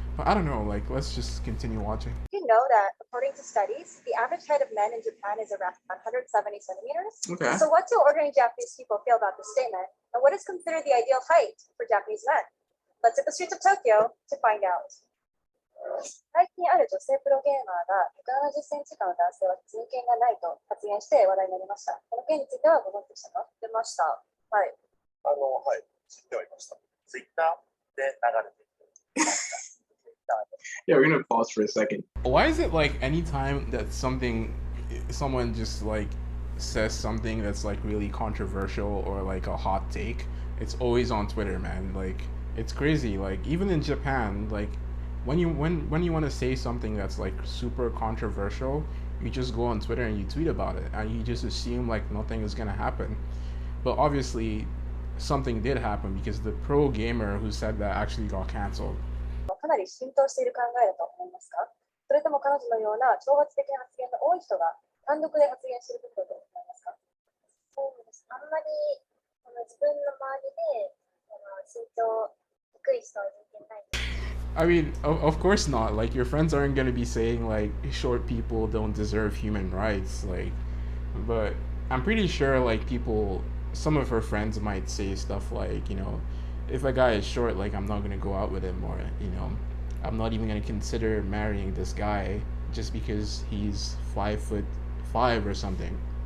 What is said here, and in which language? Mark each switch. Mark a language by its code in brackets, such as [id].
[en] But I don't know, like, let's just continue watching. You know that according to studies, the average height of men in Japan is around 170 centimeters. Okay. So what do ordinary Japanese people feel about this statement? And what is considered the ideal height for Japanese men? Let's hit the streets of Tokyo to find out. [ja] 最近ある女性プロゲーマーが170センチ以下の男性は人権がないと発言して話題になりました。この件についてはご存知でしたか？出ました。はい。はい、知っておりました。ツイッターで流れている。 [en] Yeah, we're gonna pause for a second. Why is it like anytime that someone just like says something that's like really controversial or like a hot take, it's always on Twitter, man? Like, it's crazy. Like, even in Japan, like when you want to say something that's like super controversial, you just go on Twitter and you tweet about it, and you just assume like nothing is gonna happen. But obviously, something did happen because the pro gamer who said that actually got canceled. [ja] かなり浸透している考えだと思いますか？それとも彼女のような挑発的な発言の多い人が単独で発言することだと思いますか？そうです。あんまり自分の周りで身長低い人は人権ない。 [en] I mean, of course not. Like, your friends aren't gonna be saying like short people don't deserve human rights, like, but I'm pretty sure like some of her friends might say stuff like, if a guy is short, like, I'm not gonna go out with him, or I'm not even gonna consider marrying this guy just because he's 5'5" or something.